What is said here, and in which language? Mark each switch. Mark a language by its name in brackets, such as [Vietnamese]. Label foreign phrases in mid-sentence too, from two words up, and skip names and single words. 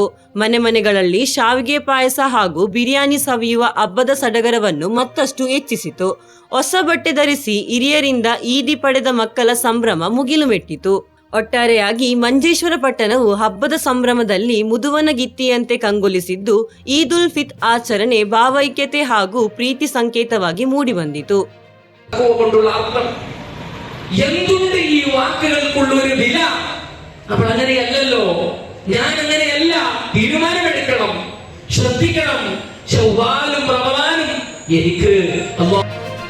[Kannada] ಮನೆ ಮನೆಗಳಲ್ಲಿ ಶಾವಿಗೆ ಪಾಯಸ ಹಾಗೂ ಬಿರಿಯಾನಿ ಸವಿಯುವ ಹಬ್ಬದ ಸಡಗರವನ್ನು ಮತ್ತಷ್ಟು ಹೆಚ್ಚಿಸಿತು. ಹೊಸ ಬಟ್ಟೆ ಧರಿಸಿ ಹಿರಿಯರಿಂದ ಈದಿ ಪಡೆದ ಮಕ್ಕಳ ಸಂಭ್ರಮ ಮುಗಿಲು ಮೆಟ್ಟಿತು. ಒಟ್ಟಾರೆಯಾಗಿ ಮಂಜೇಶ್ವರ ಪಟ್ಟಣವು ಹಬ್ಬದ ಸಂಭ್ರಮದಲ್ಲಿ ಮುದುವನಗಿತ್ತಿಯಂತೆ ಕಂಗೊಳಿಸಿದ್ದು, [Arabic] عيد الفطر [Kannada] ಆಚರಣೆ ಭಾವೈಕ್ಯತೆ ಹಾಗೂ ಪ್ರೀತಿ ಸಂಕೇತವಾಗಿ മൂടിവന്നിತು. [Malayalam] എന്തുണ്ട് ഈ വാക്കുകൾക്കുള്ള ഒരു വില? അപ്പോൾ അങ്ങനെയല്ലല്ലോ, ഞാൻ അങ്ങനെയല്ല. തീരുമാനമെടുക്കണം, ശ്രദ്ധിക്കണം. ശൗവാലും റമദാനും എനിക്ക്